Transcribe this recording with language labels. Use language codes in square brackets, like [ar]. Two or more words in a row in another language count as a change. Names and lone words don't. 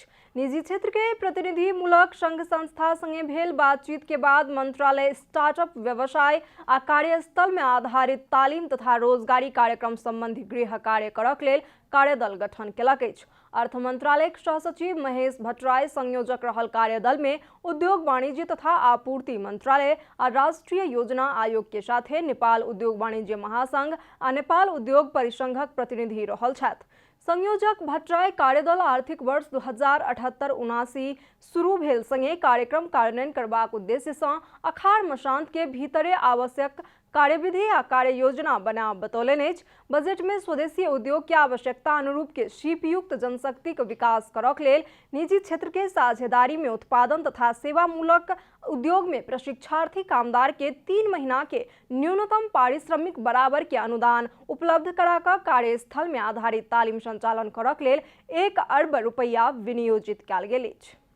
[mai] निजी क्षेत्र के प्रतिनिधिमूलक संघ संस्था संगे भेल बातचीत के बाद मंत्रालय स्टार्टअप व्यवसाय आ कार्यस्थल में आधारित तालीम तथा रोजगारी कार्यक्रम संबंधी गृह कार्य करक लेल कार्यदल गठन केलक अछि। अर्थ मंत्रालय सहसचिव महेश भट्टराय संयोजक रहल कार्यदल में उद्योग वाणिज्य तथा आपूर्ति मंत्रालय और राष्ट्रीय योजना आयोग के साथे नेपाल उद्योग वाणिज्य महासंघ आ नेपाल उद्योग परिसंघक प्रतिनिधि रहल छथि। संयोजक भट्टराय कार्यदल आर्थिक वर्ष 2078-79 शुरू भेल संगे कार्यक्रम कार्यान्वयन करबाक उद्देश्य से अखाड़ मसांत के भीतरे आवश्यक कार्यविधि आ कार्य योजना बना बतौलनि अछि। बजट में स्वदेशी उद्योग के आवश्यकता अनुरूप के शीपयुक्त जनशक्ति के विकास करक लेल निजी क्षेत्र के साझेदारी में उत्पादन तथा सेवामूलक उद्योग में प्रशिक्षार्थी कामदार के 3 महीना के न्यूनतम पारिश्रमिक बराबर के अनुदान उपलब्ध कराकर कार्यस्थल में आधारित तालीम संचालन करक लेल 1 अरब रुपया विनियोजित कयल गेल अछि।